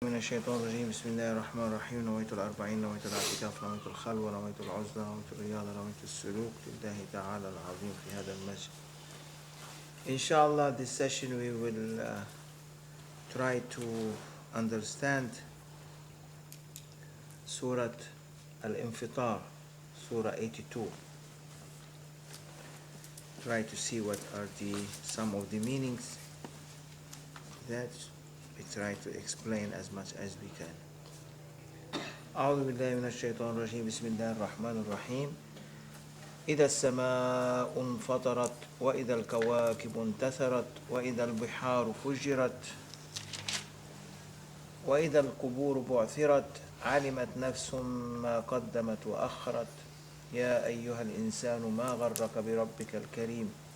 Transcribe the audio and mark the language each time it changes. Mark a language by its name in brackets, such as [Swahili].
[Arabic] من الشيطان الرجيم بسم الله الرحمن الرحيم نويت الأربعين نويت الاعتكاف نويت الخلوة نويت العزلة نويت الرياضة نويت السلوك لله تعالى العظيم في هذا المسجد. [English] Inshallah, this session we will try to understand Surat al-Infitar, Surah 82. Try to see what are some of the meanings that we try to explain as much as we can. [Arabic] أعوذ بالله من الشيطان الرجيم بسم الله الرحمن الرحيم إذا السماء انفطرت وإذا الكواكب انتثرت وإذا البحار فجرت وإذا القبور بعثرت علمت نفس ما قدمت وأخرت يا أيها الإنسان ما غرك بربك الكريم.